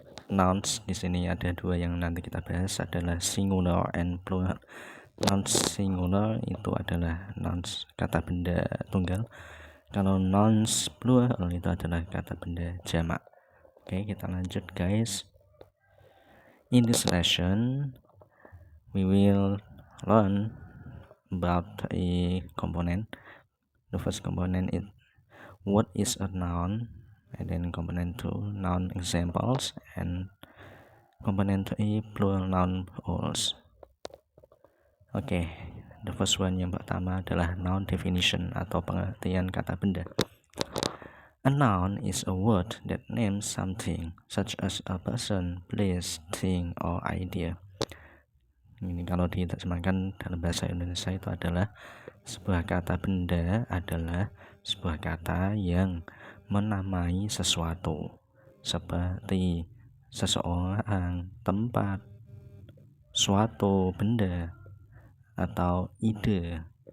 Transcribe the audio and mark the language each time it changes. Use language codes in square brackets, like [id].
[id] Nouns di sini ada dua yang nanti kita bahas, adalah singular and plural. Nouns singular itu adalah nouns kata benda tunggal. Kalau nouns plural itu adalah kata benda jamak. Oke, kita lanjut guys. [en] In this lesson, we will learn about a component. The first component is what is a noun, and then component 2 noun examples, and component 3 plural noun rules. [id] Oke, [en] the first one [id] yang pertama adalah noun definition atau pengertian kata benda. [en] A noun is a word that names something, such as a person, place, thing, or idea. [id] Ini kalau diterjemahkan dalam bahasa Indonesia itu adalah sebuah kata benda adalah sebuah kata yang menamai sesuatu, seperti seseorang, tempat, suatu benda, atau ide.